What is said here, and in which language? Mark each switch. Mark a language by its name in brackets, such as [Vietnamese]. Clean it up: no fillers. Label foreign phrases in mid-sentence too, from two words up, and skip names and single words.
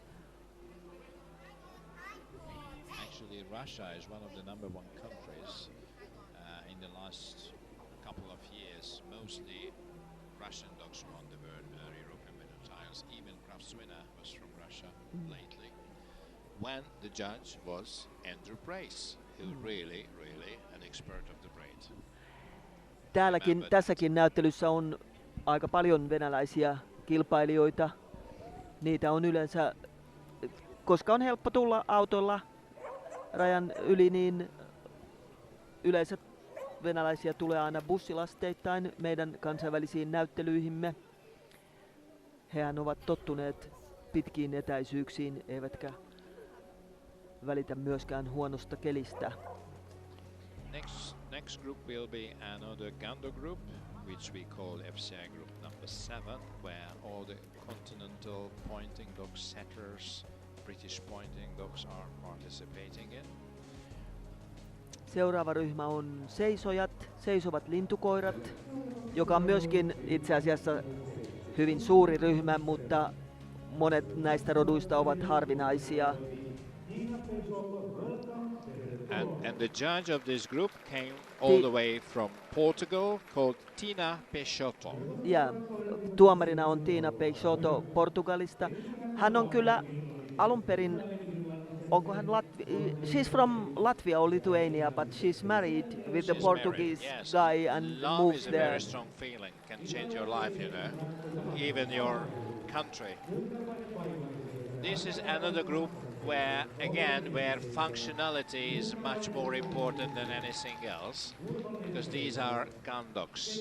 [English] Actually, Russia is one of the number 1 countries in the last couple of years. Mostly Russian dogs won the European winter trials. Even Kraftswina was from Russia lately. When the judge was Andrew Brace, who really an expert of the breed. [Finnish] Tässäkin näyttelyssä on aika paljon venäläisiä kilpailijoita. Niitä on yleensä, koska on helppo tulla autolla rajan yli, niin yleensä venäläisiä tulee aina bussilasteittain meidän kansainvälisiin näyttelyihimme. Hehän ovat tottuneet pitkiin etäisyyksiin, eivätkä välitä myöskään huonosta kelistä. [English] Next group will be another Gando group, which we call FCI group number 7, where all the continental pointing dog setters, British pointing dogs are participating in. [Finnish] Seuraava ryhmä on seisovat lintukoirat, joka on myöskin itse asiassa hyvin suuri ryhmä, mutta monet näistä roduista ovat harvinaisia. [English] And the judge of this group came all the way from Portugal, called Tina Peixoto. [Finnish] Ja tuomarina on Tina Peixoto Portugalista. Hän on kyllä alun perin, onko hän [English] she's from Latvia or Lithuania, but she's married with the Portuguese married, yes. guy and Love moves is a there. very strong feeling, can change your life, you know, even your country. This is another group where functionality is much more important than anything else, because these are gun dogs.